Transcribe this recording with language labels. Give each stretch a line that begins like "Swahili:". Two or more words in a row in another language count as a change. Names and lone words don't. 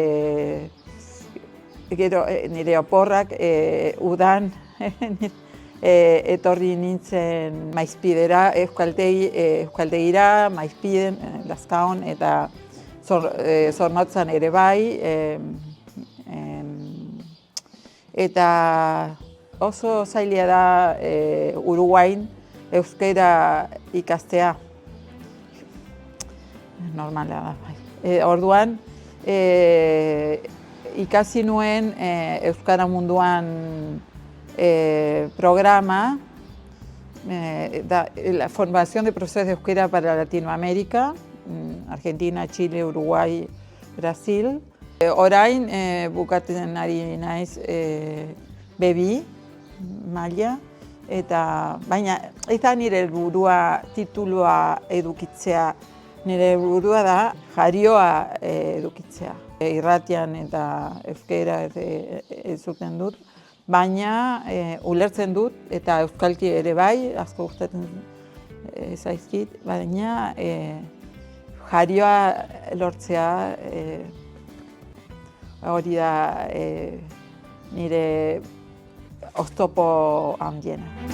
Basque: gero nire oporrak udan, etorri nintzen Maizpidera, Euskaltegira, Maizpiden, Lazkaon, eta Zornotzan ere bai, eta oso zaila da Uruguain euskara ikastea. Normala da, bai. Orduan, ikasi nuen Euskara Munduan programa,
Spanish: la formación de profesores de euskera para Latinoamérica,
Basque: Argentina, Chile, Uruguay, Brasil. Orain bukatzen ari naiz B2 maila, eta baina ez da nire helburua titulua edukitzea, nire helburua da jarioa edukitzea. Irratian eta euskera entzuten dut, baina ulertzen dut, eta euskalki ere bai, asko gustatzen zaizkit, baina jarioa lortzea hori da nire oztopo handiena.